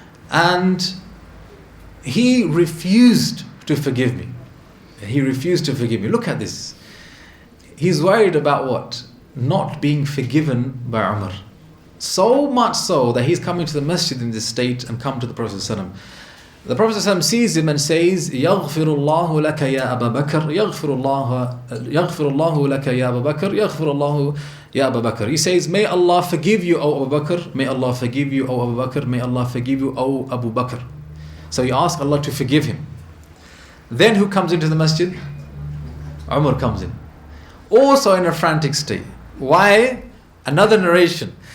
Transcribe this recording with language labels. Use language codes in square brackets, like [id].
[en] And he refused to forgive me. He refused to forgive me. Look at this. He's worried about what? Not being forgiven by Umar. So much so that he's coming to the masjid in this state and come to the Prophet ﷺ. The Prophet ﷺ sees him and says, [ar] "يغفر الله لك يا أبا بكر يغفر الله لك يا أبا بكر يغفر الله يا أبا بكر." [en] He says, "May Allah forgive you, O Abu Bakr. May Allah forgive you, O Abu Bakr. May Allah forgive you, O Abu Bakr." So he asks Allah to forgive him. Then who comes into the masjid? Umar comes in, also in a frantic state. Why? Another narration.